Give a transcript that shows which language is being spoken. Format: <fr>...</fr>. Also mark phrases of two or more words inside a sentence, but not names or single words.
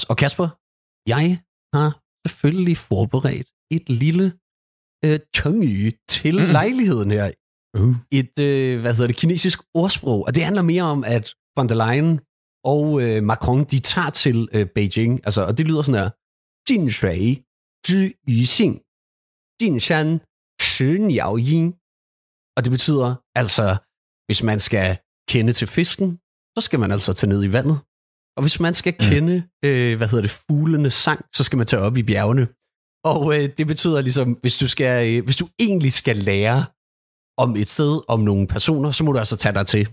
<da>Og Kasper, jeg har selvfølgelig forberedt et lille changyu til lejligheden her. Et, kinesisk ordsprog, og det handler mere om, at von der Leyen og Macron, de tager til Beijing, altså, og det lyder sådan her:</da> <zh>近水知鱼性，近山识鸟音.</zh> <da>og det betyder altså, hvis man skal kende til fisken, så skal man altså tage ned i vandet. Og hvis man skal kende, fuglenes sang, så skal man tage op i bjergene. Og det betyder ligesom, hvis du egentlig skal lære om et sted, om nogle personer, så må du altså tage dig til.</da>